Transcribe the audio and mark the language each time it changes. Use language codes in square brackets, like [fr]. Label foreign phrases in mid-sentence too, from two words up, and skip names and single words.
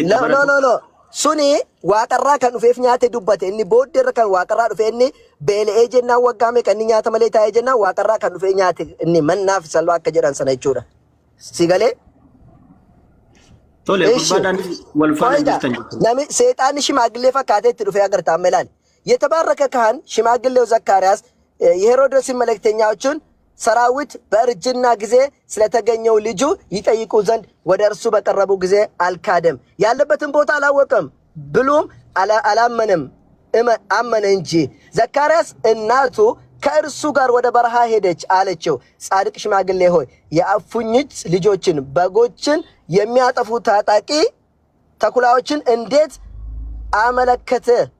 [om] no suni waaqarraa kan dhufeef nyaate dubbate inni booddeerra kan waaqarraa dhufe inni beela'ee jennaan waggaame kan inni nyaata malee taa'ee jennaan waaqarraa kan dhufee nyaate inni mannaaf salphaa akka jedhan sana jechuudha. Si galee tole gurbadaan wal faana jirtan nami seexaanni ሽማግሌ fakkaatee itti dhufee agartaa melaan [am] የተባረከ ካህን ሽማግሌው ዘካርያስ የሄሮድስን መልእክተኛዎቹን ሰራዊት በእርጅና ጊዜ ስለተገኘው ልጁ ይጠይቁ ዘንድ ወደ እርሱ በቀረቡ ጊዜ አልካደም። ያለበትን ቦታ አላወቀም ብሎም አላመነም አመነ እንጂ። ዘካርያስ እናቱ ከእርሱ ጋር ወደ በረሃ ሄደች አለችው። ጻድቅ ሽማግሌ ሆይ የእፉኝት ልጆችን በጎችን የሚያጠፉ ታጣቂ ተኩላዎችን እንዴት አመለከተ?